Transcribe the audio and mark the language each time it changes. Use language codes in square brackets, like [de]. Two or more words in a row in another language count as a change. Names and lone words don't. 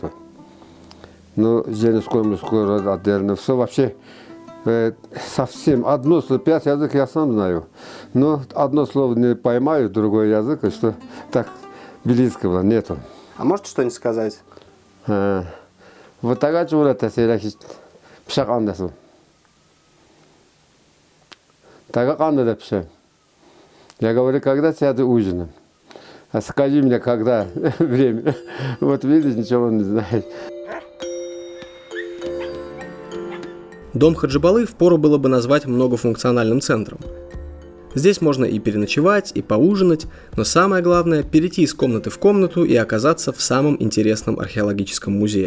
[ru] Ну, женский, мужской род отдельно. Все вообще совсем одно слово, 5 языков я сам знаю. Но одно слово не поймаю, другой язык, что так близкого нету. А можете что-нибудь сказать? Вот такая чулата серахи пшак андасу. Так анда пшак. Я говорю, когда сяду ужином? А скажи мне, когда время. Вот видишь, ничего он не знает. Дом Хаджибалы впору было бы назвать многофункциональным центром. Здесь можно и переночевать, и поужинать, но самое главное – перейти из комнаты в комнату и оказаться в самом интересном археологическом музее.